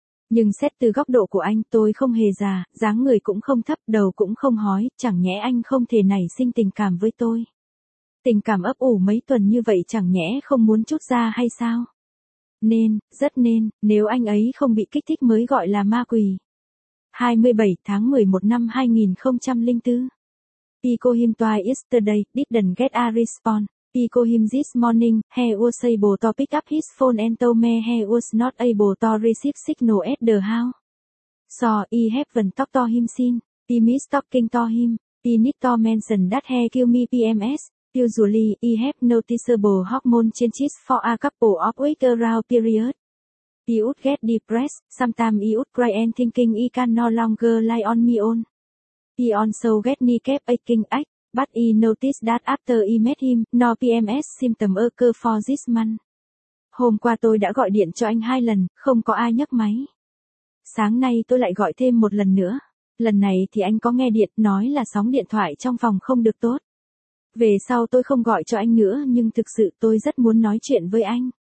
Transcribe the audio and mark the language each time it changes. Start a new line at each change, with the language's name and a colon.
Vietnamese: Nhưng xét từ góc độ của anh, tôi không hề già, dáng người cũng không thấp, đầu cũng không hói, chẳng nhẽ anh không thể nảy sinh tình cảm với tôi. Tình cảm ấp ủ mấy tuần như vậy chẳng nhẽ không muốn chút ra hay sao? Nên, rất nên, nếu anh ấy không bị kích thích mới gọi là ma quỷ. 27 tháng 11 năm 2004.
English: Pico him twice yesterday, didn't get a response. Pico him this morning, he was able to pick up his phone and told me he was not able to receive signal at the house. So, I haven't talked to him since. I miss talking to him. I need to mention that he gave me PMS. Usually, I have noticeable hormone changes for a couple of weeks around period. I would get depressed, sometimes I would cry and thinking I can no longer lie on my own. I also get knee cap aching ache. But I noticed that after I met him, no PMS symptom occur for this month.
Vietnamese: Hôm qua tôi đã gọi điện cho anh hai lần, không có ai nhấc máy. Sáng nay tôi lại gọi thêm một lần nữa. Lần này thì anh có nghe điện, nói là sóng điện thoại trong phòng không được tốt. Về sau tôi không gọi cho anh nữa, nhưng thực sự tôi rất muốn nói chuyện với anh.